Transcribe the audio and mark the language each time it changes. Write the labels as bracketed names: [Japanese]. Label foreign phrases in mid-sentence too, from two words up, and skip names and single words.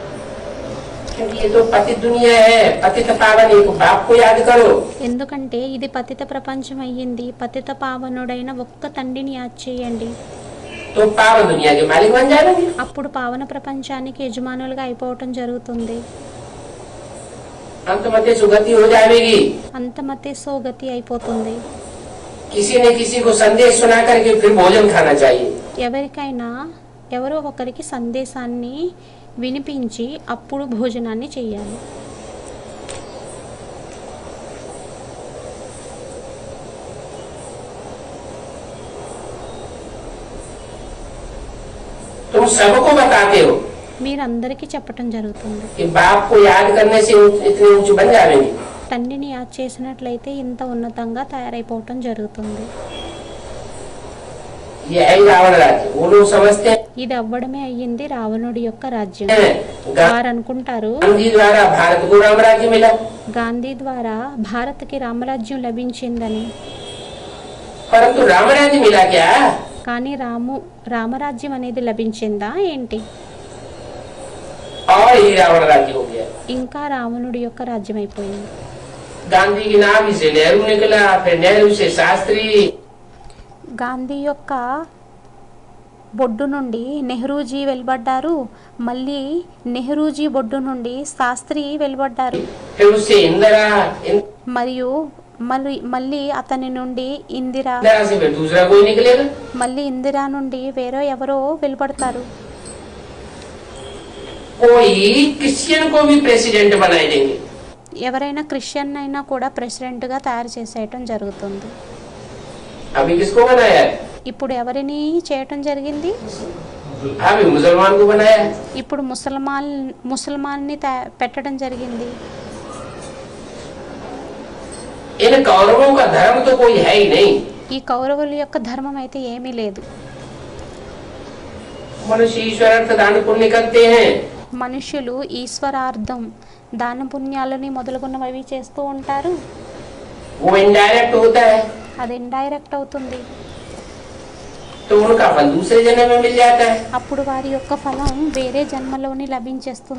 [Hindi] क्योंकि ये तो पतित दुनिया है, पतित पावन एक बाप को याद करो। [Telugu] ఎందుకంటే ఇది పతిత ప్రపంచం అయ్యింది. పతిత పావనుడైన ఒక్క తండ్రిని యాద్ చేయండి. [Hindi] तो पावन दुनिया के मालिक बन जाएंगे। [Telugu] అప్పుడు పావన ప్రపంచానికి యజమానులుగా అయిపోవటం జరుగుతుంది. [Hindi] अंतमते सुगति हो जाएगी। अंतमते सुगति [Telugu] అయిపోతుంది. [Hindi] किसी ने किसी को संदेश सुना करके फिर भोजन खाना चाहिए। [Telugu] ఎవరికైనా ఎవరో ఒకరికి సందేశాన్ని వినిపించి అప్పుడు భోజనాన్ని చేయాలి. [Hindi] तुम सबको बताते हो [Telugu] మీరందరికీ చెప్పటం జరుగుతుంది. [Hindi] कि बाप को याद करने से इतने ऊंचे बन जाएंगे। [Telugu] తండ్రిని యాద్ చేసినట్లయితే ఇంత ఉన్నతంగా తయారైపోవటం జరుగుతుంది. [Hindi] ये है रावण राज्य। वो लोग समझते हैं [Telugu] ఇది అవ్వడమే అయ్యింది రావణుడి యొక్క రాజ్యం. गा- వారు అనుకుంటారు [Hindi] गांधी द्वारा भारत को राम राज्य मिला, [Telugu] గాంధీ ద్వారా భారత్కి రామరాజ్యం లభించిందని. [Hindi] परंतु राम राज्य मिला क्या। [Telugu] కానీ రామరాజ్యం అనేది లభించిందా ఏంటి? [Hindi] और ही रावण राज्य हो गया। [Telugu] ఇంకా రావణుడి యొక్క రాజ్యం అయిపోయింది. [Hindi] गांधी की नाभि से नेहरू निकला, फिर नेहरू से शास्त्री, [Telugu] గాంధీ యొక్క బొడ్డు నుండి నెహ్రూజీ వెలువడ్డారు. మళ్ళీ నెహ్రూజీ బొడ్డు నుండి శాస్త్రి వెలువడ్డారు. [Hindi] फिर उससे इंदिरा, [Telugu] మరియు మళ్ళీ అతని నుండి ఇందిరా, [Hindi] इंदिरा से फिर दूसरा कोई निकलेगा। [Telugu] మళ్ళీ ఇందిరా నుండి వేరే ఎవరో వెలువడతారు. [Hindi] कोई क्रिश्चियन को भी प्रेसिडेंट बनाए देंगे। [Telugu] ఎవరైనా క్రిస్టియన్ అయినా కూడా ప్రెసిడెంట్గా తయారు చేసేయటం జరుగుతుంది. [Hindi] अभी किसको बनाया है। [Telugu] ఇప్పుడు ఎవరిని చేయటం జరిగింది? [Hindi] अभी मुसलमान को बनाया है। [Telugu] ఇప్పుడు ముసల్మాన్ని పెట్టడం జరిగింది. [Hindi] इन कौरवों का धर्म तो कोई है ही नहीं। [Telugu] ఈ కౌరవుల యొక్క ధర్మం అయితే ఏమీ లేదు. [Hindi] मनुष्य ईश्वर अर्थ दान पुण्य करते हैं। [Telugu] మనుష్యులు ఈశ్వరార్థం దాన పుణ్యాలని మొదలుగున్నవి చేస్తూ ఉంటారు. [Hindi] वो इनडायरेक्ट होता है, [Telugu] అది ఇండైరెక్ట్ అవుతుంది. [Hindi] तो उनका फल दूसरे जन्म में मिल जाता है। [Telugu] అప్పుడు వారి యొక్క ఫలం వేరే జన్మలోని లభించేస్తుంది.